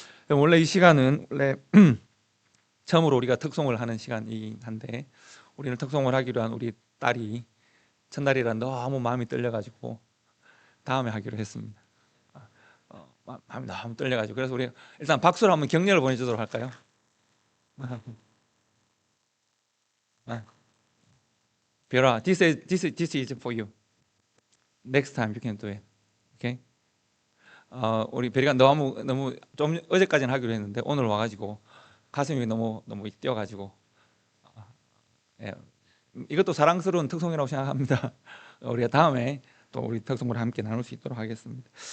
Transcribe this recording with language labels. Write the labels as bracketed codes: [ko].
[ko] 원래 이 시간은 처음으로 우리가 특송을 하는 시간이긴 한데 우리는 특송을 하기로 한 우리 딸이 첫날이라 너무 마음이 떨려가지고 다음에 하기로 했습니다. 마음이 너무 떨려가지고 그래서 우리 일단 박수로 한번 격려를 보내주도록 할까요? [en] 별아, this is for you. Next time you can do it. Okay? [ko] 우리 별이가 너무 좀 어제까지는 하기로 했는데 오늘 와가지고 가슴이 너무 뛰어가지고 예, 이것도 사랑스러운 특송이라고 생각합니다. 우리가 다음에 또 우리 특송을 함께 나눌 수 있도록 하겠습니다.